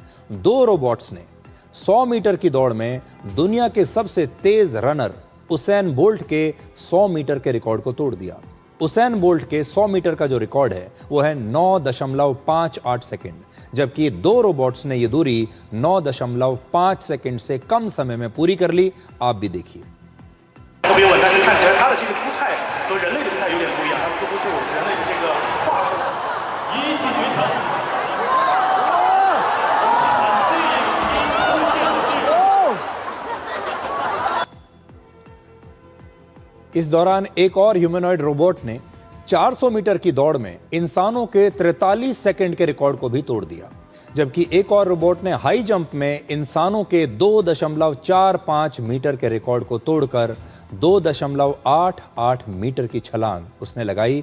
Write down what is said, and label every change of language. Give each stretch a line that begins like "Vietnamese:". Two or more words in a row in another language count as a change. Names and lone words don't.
Hindi: 2 रोबोट्स ने 100 मीटर की दौड़ में दुनिया के सबसे तेज रनर उसैन बोल्ट के 100 मीटर के रिकॉर्ड को तोड़ दिया। उसैन बोल्ट के 100 मीटर का जो रिकॉर्ड है वो है 9.58 सेकंड, जबकि 2 रोबोट्स ने ये दूरी 9.5 सेकंड से कम समय में पूरी कर ली। आप भी देखिए।
Chinese: 特别稳，但是看起来他的这个姿态和人类的姿态有点不一样，他似乎是人类的这个画风，一骑绝尘。
Hindi: इस दौरान एक और
English: humanoid robot
Hindi: ने 400 मीटर की दौड़ में इंसानों के 43 सेकंड के रिकॉर्ड को भी तोड़ दिया, जबकि एक और रोबोट ने
English: high jump
Hindi: में इंसानों के 2.45 मीटर के रिकॉर्ड को तोड़कर 2.88 मीटर की छलांग उसने लगाई।